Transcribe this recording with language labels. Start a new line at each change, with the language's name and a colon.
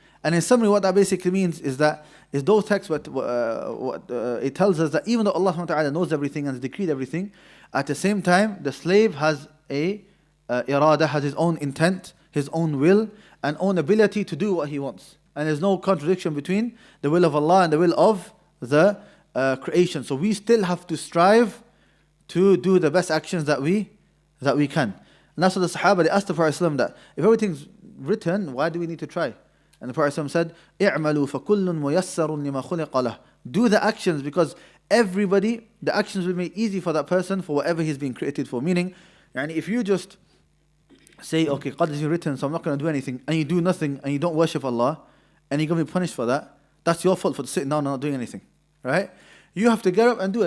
English: And in summary, what that basically means is that those texts, what it tells us that even though Allah subhanahu wa ta'ala knows everything and has decreed everything, at the same time, the slave has a irada, has his own intent, his own will, and own ability to do what he wants. And there's no contradiction between the will of Allah and the will of the creation. So we still have to strive to do the best actions that we can. And that's what the Sahaba, they asked the Prophet ﷺ that if everything's written, why do we need to try? And the Prophet ﷺ said,
Arabic: اعملوا فكل ميسر لما خلق له.
English: Do the actions, because everybody, the actions will make easy for that person for whatever he's been created for. Meaning, if you just say, okay, Qadr is written, so I'm not going to do anything, and you do nothing, and you don't worship Allah, and you're going to be punished for that, that's your fault for sitting down and not doing anything, right? You have to get up and do it.